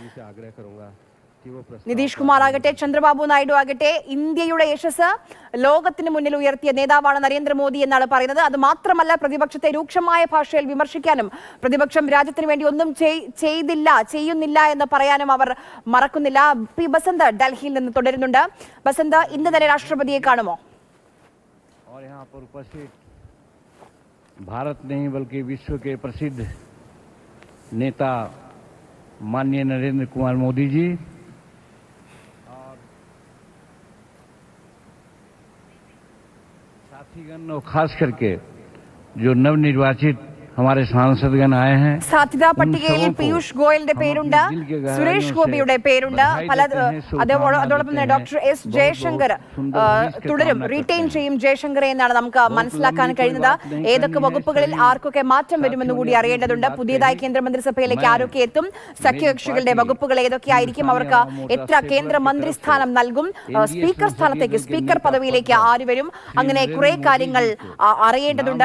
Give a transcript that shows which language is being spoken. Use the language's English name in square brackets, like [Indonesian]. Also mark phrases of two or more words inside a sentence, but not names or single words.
[Malayalam] നിതീഷ് കുമാർ ആകട്ടെ, ചന്ദ്രബാബു നായിഡു ആകട്ടെ, ഇന്ത്യയുടെ യശസ് ലോകത്തിന് മുന്നിൽ ഉയർത്തിയ നേതാവാണ് നരേന്ദ്രമോദി എന്നാണ് പറയുന്നത്. അത് മാത്രമല്ല, പ്രതിപക്ഷത്തെ രൂക്ഷമായ ഭാഷയിൽ വിമർശിക്കാനും പ്രതിപക്ഷം രാജ്യത്തിന് വേണ്ടി ഒന്നും ചെയ്യുന്നില്ല എന്ന് പറയാനും അവർ മറക്കുന്നില്ല. പി ബസന്ത് ഡൽഹിയിൽ നിന്ന് തുടരുന്നുണ്ട്. ബസന്ത്, ഇന്ന് തന്നെ രാഷ്ട്രപതിയെ കാണുമോ? [Hindi] भारत नहीं बल्कि विश्व के प्रसिद्ध नेता माननीय नरेंद्र कुमार मोदी जी और साथीगण और खास करके जो नवनिर्वाचित हमारे सांसदगण आए हैं. [Malayalam] സാധ്യതാ പട്ടികയിൽ പീയൂഷ് ഗോയലിന്റെ പേരുണ്ട്, സുരേഷ് ഗോപിയുടെ പേരുണ്ട്, അതോടൊപ്പം ഡോക്ടർ എസ് ജയശങ്കർ തുടരും, റീറ്റെയിൻ ചെയ്യും ജയശങ്കറെ എന്നാണ് നമുക്ക് മനസ്സിലാക്കാൻ കഴിയുന്നത്. ഏതൊക്കെ വകുപ്പുകളിൽ ആർക്കൊക്കെ മാറ്റം വരുമെന്ന് കൂടി അറിയേണ്ടതുണ്ട്. പുതിയതായി കേന്ദ്രമന്ത്രിസഭയിലേക്ക് ആരൊക്കെ എത്തും, സഖ്യകക്ഷികളുടെ വകുപ്പുകൾ ഏതൊക്കെയായിരിക്കും, അവർക്ക് എത്ര കേന്ദ്രമന്ത്രി സ്ഥാനം നൽകും, സ്പീക്കർ സ്ഥാനത്തേക്ക്, സ്പീക്കർ പദവിയിലേക്ക് ആര് വരും, അങ്ങനെ കുറെ കാര്യങ്ങൾ അറിയേണ്ടതുണ്ട്.